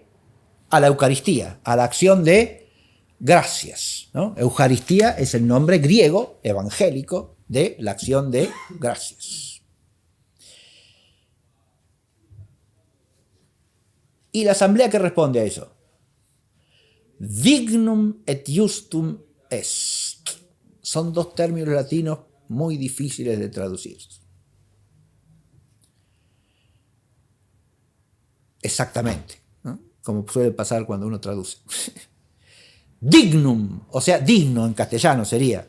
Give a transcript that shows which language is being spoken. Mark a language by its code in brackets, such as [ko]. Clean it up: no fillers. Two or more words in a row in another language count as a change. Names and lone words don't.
[es] A la Eucaristía, a la acción de gracias, ¿no? Eucaristía es el nombre griego, evangélico, de la acción de gracias. ¿Y la asamblea qué responde a eso? [la] Dignum et justum est. [es] Son dos términos latinos muy difíciles de traducir. Exactamente, ¿no? Como suele pasar cuando uno traduce. Dignum, o sea, digno en castellano sería.